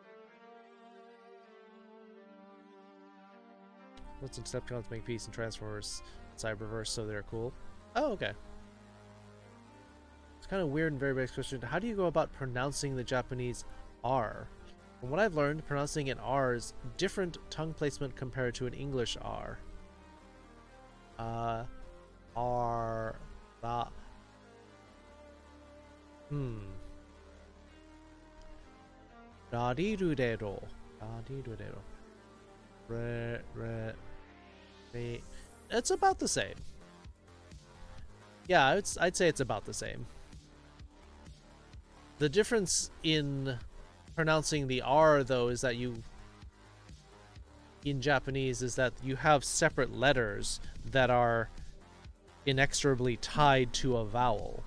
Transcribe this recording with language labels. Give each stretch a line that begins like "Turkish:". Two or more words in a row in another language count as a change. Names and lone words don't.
English: Let's Decepticons make peace and Transformers Cyberverse, so they're cool. Oh, okay. It's kind of weird and very basic question. How do you go about pronouncing the Japanese R? From what I've learned, pronouncing an R is different tongue placement compared to an English R. R, la. Rarirudero. Rarirudero. Re, re, re. It's about the same. Yeah, I'd say it's about the same. The difference in pronouncing the R, though, is that in Japanese, is that you have separate letters that are inexorably tied to a vowel.